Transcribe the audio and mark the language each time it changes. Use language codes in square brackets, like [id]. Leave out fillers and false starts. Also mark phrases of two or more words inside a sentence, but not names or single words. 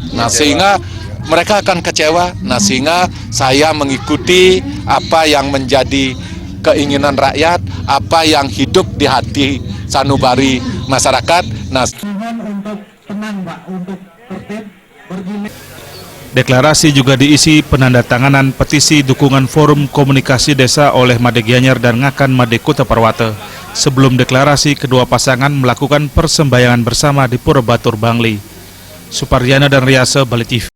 [id] Nah, sehingga mereka akan kecewa. Nah, sehingga saya mengikuti apa yang menjadi keinginan rakyat, apa yang hidup di hati sanubari masyarakat. Nah, deklarasi juga diisi penandatanganan petisi dukungan Forum Komunikasi Desa oleh Made Gianyar dan Ngakan Made Kuta Parwata. Sebelum deklarasi, kedua pasangan melakukan persembahyangan bersama di Pura Batur, Bangli. Suparyana dan Riasa, Bali TV.